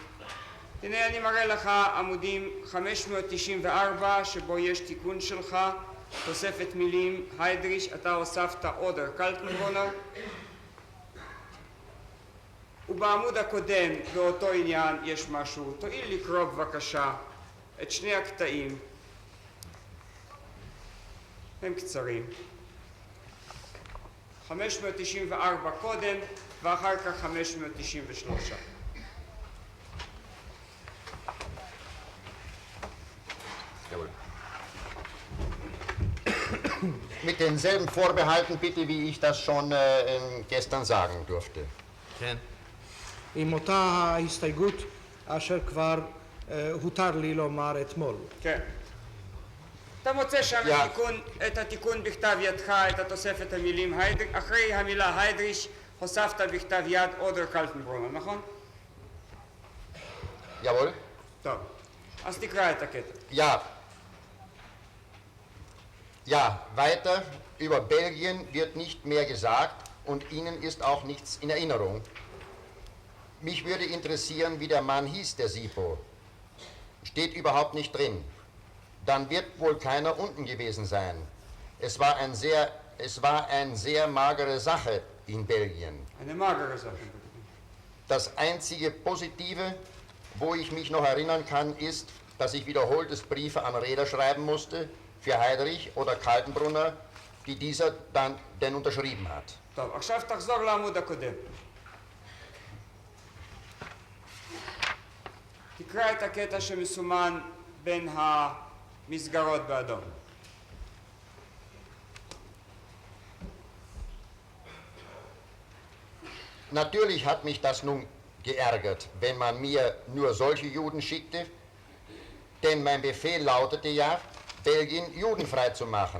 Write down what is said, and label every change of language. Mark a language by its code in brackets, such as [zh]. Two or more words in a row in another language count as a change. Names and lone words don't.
[he] הנה אני מראה לך עמודים 594 שבו יש תיקון שלך, תוספת מילים היידריש, אתה הוספת אודר קלטנברונר, ובעמוד הקודם באותו עניין יש משהו. תואיל לקרוא בבקשה את שני הקטעים, הם קצרים. 594 קודם ואחר כך 593. [de] Jawohl. Mit denselben Vorbehalten bitte, wie ich das schon gestern sagen durfte. [he] כן. עם אותה ההסתייגות אשר כבר הותר לי לומר אתמול. כן. אתה מוצא שם Yeah. את התיקון בכתב ידך, את התוספת המילים היידריש, אחרי המילה היידריש הוספת בכתב יד אודר קלטנברונר, נכון? [de] Jawohl. [he] טוב, אז תקרא את הקטע. [de] Ja. Ja, weiter über Belgien wird nicht mehr gesagt und Ihnen ist auch nichts in Erinnerung. Mich würde interessieren, wie der Mann hieß, der Sipo. Steht überhaupt nicht drin. Dann wird wohl keiner unten gewesen sein. Es war eine sehr magere Sache in Belgien. Eine magere Sache. Das einzige Positive, wo ich mich noch erinnern kann, ist, dass ich wiederholtes Briefe an Räder schreiben musste, für Heydrich oder Kaltenbrunner, die dieser dann denn unterschrieben hat. [he] טוב, עכשיו תחזור לעמוד הקודם. תקרא את הקטע שמסומן בין המסגרות באדום. [de] Natürlich hat mich das nun geärgert, wenn man mir nur solche Juden schickte, denn mein Befehl lautete ja, Belgien judenfrei zu machen.